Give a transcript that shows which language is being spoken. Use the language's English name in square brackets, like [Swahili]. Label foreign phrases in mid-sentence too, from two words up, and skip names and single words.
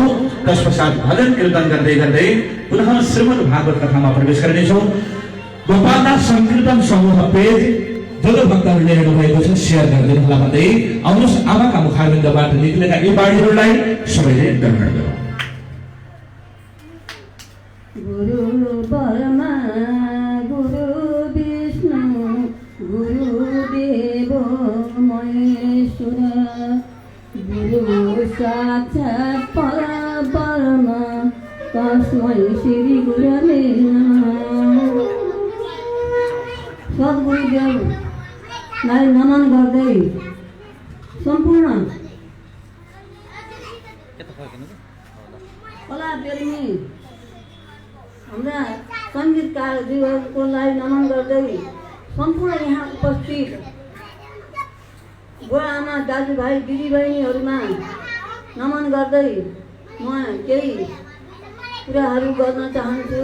[Nepali] तत्पश्चात भजन कीर्तन गर्दै गर्दै पुनः श्रीमद् भागवत कथामा प्रवेश गर्नेछौँ। गोपालदास संकीर्तन समूह पेज जो भक्तहरूले हेर्नु भएको छ सेयर गरिदिनु होला भन्दै आउनुहोस् आमाका मुखारविन्दबाट निक्लेका यी बाणीहरूलाई सबैले ग्रहण गरौँ। [Sanskrit] गुरु ब्रह्मा गुरु विष्णु गुरुदेव महेश्वर गुरु साक्षात् परब्रह्म तस्मै श्री गुरवे नमः। [Nepali] सद्गुरुदेवलाई नमन गर्दै सम्पूर्ण कला प्रेमी हाम्रा सङ्गीतकारज्यूहरूलाई नमन गर्दै सम्पूर्ण यहाँ उपस्थित बुवा आमा दाजुभाइ दिदीबहिनीहरूमा नमन गर्दै म केही कुराहरू गर्न चाहन्छु।